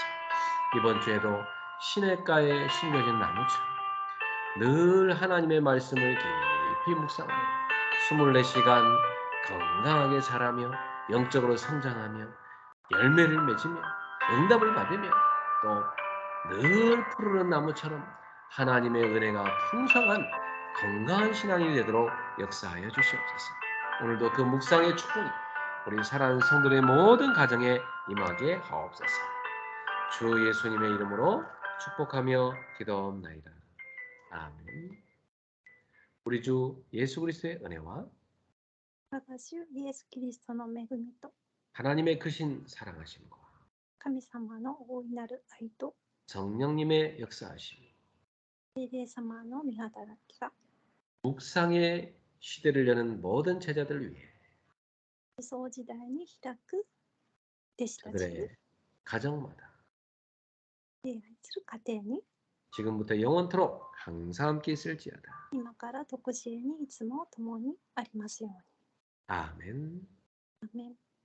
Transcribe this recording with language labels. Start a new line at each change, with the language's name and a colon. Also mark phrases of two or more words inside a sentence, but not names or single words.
Korean: 이번 주에도 시냇가에 심겨진 나무처럼 늘 하나님의 말씀을 깊이 묵상하며 24시간 건강하게 자라며 영적으로 성장하며 열매를 맺으며 응답을 받으며 또 늘 푸르른 나무처럼 하나님의 은혜가 풍성한 건강한 신앙이 되도록 역사하여 주시옵소서. 오늘도 그 묵상의 축복이 우리 사랑하는 성도의 모든 가정에 임하게 하옵소서. 주 예수님의 이름으로 축복하며 기도옵나이다. 아멘. 우리 주 예수 그리스도의 은혜와
Japanese: 我が主イエス・キリストの恵みと
Korean: 하나님의 크신 사랑하심과
Japanese: 神様の大いなる愛と
Korean: 성령님의 역사하심이
Japanese: 聖霊様の御働きが
Korean: 묵상의 시대를 여는 모든 제자들을 위해
Japanese: 理想時代に開く弟子たちに
Korean: 그들의 가정마다
Japanese: 礼拝する家庭に
Korean: 지금부터 영원토록 항상 함께 있을지어다.
Japanese: 今から常しえにいつも共にありますように。
Korean: 아멘.
Japanese: アーメン。